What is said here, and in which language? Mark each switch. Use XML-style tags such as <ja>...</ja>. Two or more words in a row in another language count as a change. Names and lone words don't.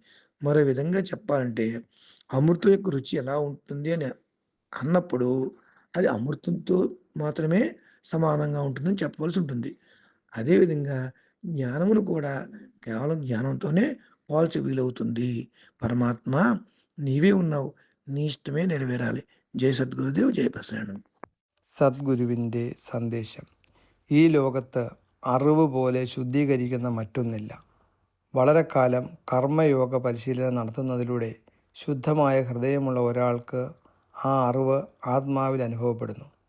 <te>మరో విధంగా చెప్పాలంటే అమృతం యొక్క రుచి ఎలా ఉంటుంది అని అన్నప్పుడు అది అమృతంతో మాత్రమే సమానంగా ఉంటుందని చెప్పవలసి ఉంటుంది. అదేవిధంగా జ్ఞానమును కూడా కేవలం జ్ఞానంతోనే పోల్చ వీలవుతుంది. పరమాత్మ నీవే ఉన్నావు, నీ ഇഷ്ടമേ నెరవేరాలి.</te> <ml>ജയ് സദ്ഗുരുദേവ്, ജയ് പ്രസരണം. സദ്ഗുരുവിൻ്റെ സന്ദേശം. ഈ ലോകത്ത് അറിവ് പോലെ ശുദ്ധീകരിക്കുന്ന മറ്റൊന്നില്ല. വളരെ കാലം കർമ്മയോഗ പരിശീലനം നടത്തുന്നതിലൂടെ ശുദ്ധമായ ഹൃദയമുള്ള ഒരാൾക്ക് ആ അറിവ് ആത്മാവിൽ അനുഭവപ്പെടുന്നു.</ml>